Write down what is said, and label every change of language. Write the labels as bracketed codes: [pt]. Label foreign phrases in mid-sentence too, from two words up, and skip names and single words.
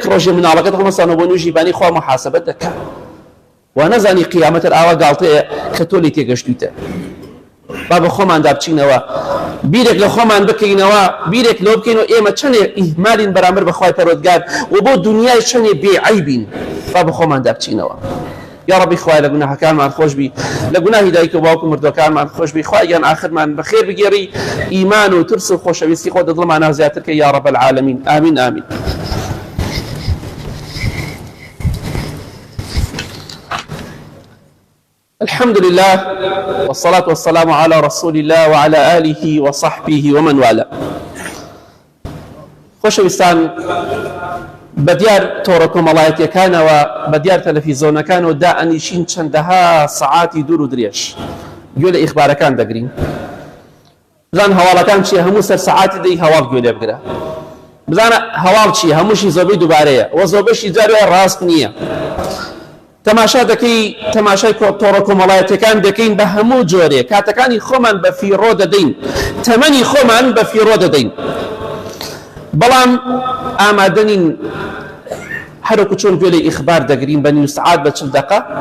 [ckb] ڕۆژێ مناڵەکەت هەڵمەستانەوە بۆ نوێژی بانی خوا محاسەبەت دەکات وا نەزانی قیامەتر ئاوا گاڵتەیە کە تۆ لێ تێگەشتویتە با بە خۆمان دابچینەوە بیرێک لە خۆمان بکەینەوە بیرێک لەوە بکەینەوە ئێمە چەندێ ئیهمالین بەرامبەر بە خوای پەروەردگار و بۆ دنیای چەندێ بێعەیبین با بە خۆمان دابچینەوە یا ربی خوای لە گوناهەکانمان خۆش بی لە گوناهی دایک و باوک و مردوەکانمان خۆش بی خوای گیان ئاخرمان بەخێر بگێڕی ئیمان و ترس و خۆشەویستی خۆ دڵمانە زیاتر کە [ar] یا رب العالمین [ckb] ئامین ئامین [ar] الحمد لله والصلاة والسلام على رسول الله وعلى آله وصحبه ومن والاه [ckb] خۆشەویستان بەدیار تۆڕە کۆمەڵایەتیەکانەوە بەدیار تەلەڤیزۆنەکانەوە دائەنیشین چەندەها سەعاتی دوور و درێژ گوێ لە ئیخبارەکان دەگرین بزان هەواڵەکان چییە هەموو سەر سەعاتی دەی هەواڵ گوێ لێ بگرە بزانە هەواڵ چییە هەمووشی زۆربەی دووبارەیە وە زۆربەشی جاروێ ڕاست نییە تەماشا دەکەی تەماشای تۆڕە کۆمەڵایەتیەکان دەکەین بە هەموو جۆرێ کاتەکانی خۆمان بە فیڕۆ دەدەین تەمەنی خۆمان بە فیڕۆ دەدەین بەڵام ئامادەنین هەروەکو چۆن گوێ لە ئیخبار دەگرین بە نیم سەعات بە 40 دەقە